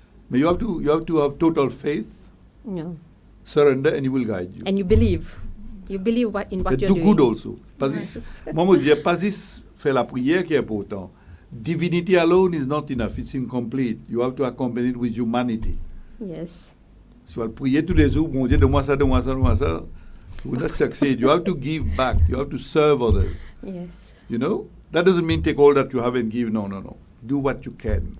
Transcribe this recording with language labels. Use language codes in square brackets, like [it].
[en] Mais you have to have total faith, surrender, and he will guide you. And you believe. You believe in what you're do doing. good also. [fr] Moi, je dis, pas juste faire la prière qui est important. [en] Divinity alone is not enough. It's incomplete. You have to accompany it with humanity. Yes. [fr] Si vous priez tous les jours, bon Dieu, donne-moi ça, [en] you will not succeed. You have to give back. You have to serve others. Yes. You know? That doesn't mean take all that you have and give. No. Do what you can.